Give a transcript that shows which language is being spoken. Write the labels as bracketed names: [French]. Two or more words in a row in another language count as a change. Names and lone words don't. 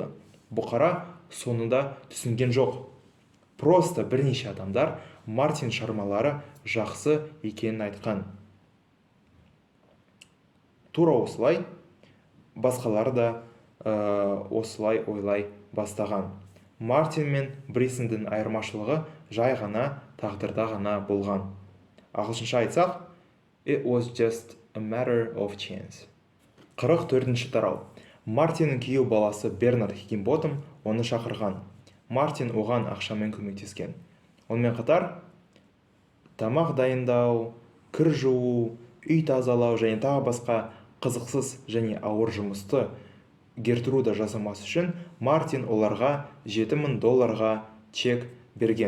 [Kazakh] Бұқара соны да түсінген жоқ. Просто бірнеше адамдар Мартин шығармалары жақсы екенін айтқан. Тура осылай басқалары да осылай ойлай бастаған. Мартин мен Брисенден айырмашылығы жай ғана тағдырда ғана болған. Ағылшынша айтсақ, [English] it was just a matter of chance. [Kazakh] 44-ші тарау. Мартиннің күйеу баласы Бернард Хиггинботам оны шақырған. Мартин оған ақшамен көмектескен. Онымен қатар тамақ дайындау, кір жуу, үй тазалау және тағы басқа қызықсыз және ауыр жұмысты Гертруда жасамас үшін Мартин оларға $7,000 чек берген.